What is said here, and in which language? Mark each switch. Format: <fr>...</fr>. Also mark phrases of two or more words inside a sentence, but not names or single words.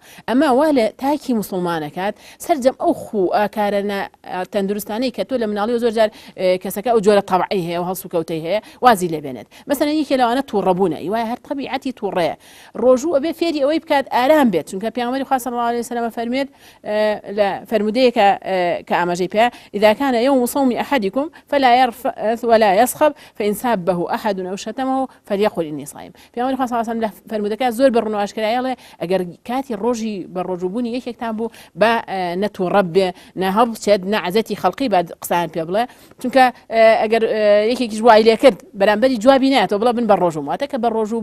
<ckb>ئەمە وا لە تاکی مسلمانەکات سەرجەم ئەو خو ئاکارە تەندروستانەی کە تۆ لە مناڵی زۆر جار کەسەکە ئەو جۆرە تەبعی هەیە و هەڵسو کەوتەی هەیە وازی لێبێنێت. مەسەلەن یەکێ لەوانە تووڕەبوونە وایە هەر تەبیعەتی تووڕەیە. ڕۆژوو ئەبێ فێری ئەوەی بکات ئارام بێت چونکە پێغەمبەری خوا</ckb> <ar>صلی الله عليه وسلم</ar> <ckb>فەرمێت لە فەرمودەیەکە کە ئاماژەی پێ</ckb> <ar>إذا كان يوم صوم أحدكم فلا يرفث ولا يصخب فإن سابه أحد أو شتمه فليقل إني صائم.</ar> <ckb>پێغەمبەری خوا</ckb> <ar>صلی الله عليه وسلم</ar> <ckb>فەرمودەکە زۆر بەڕوون و ئاشکرایەڵێ ئەگەر کاتی ڕۆژی بە ڕۆژووبوونی یەکێکتان بوو بە نەتووڕە بێ نەهەڵبچێت نەعەزەتی خەڵقی بە قسەیان پێ بڵێ چونکە ئەگەر یەکێکیش وای لێ کرد بەرامبەری جوابی نایەتەوە بڵێ بن بە ڕۆژوو واتە کە بە</ckb>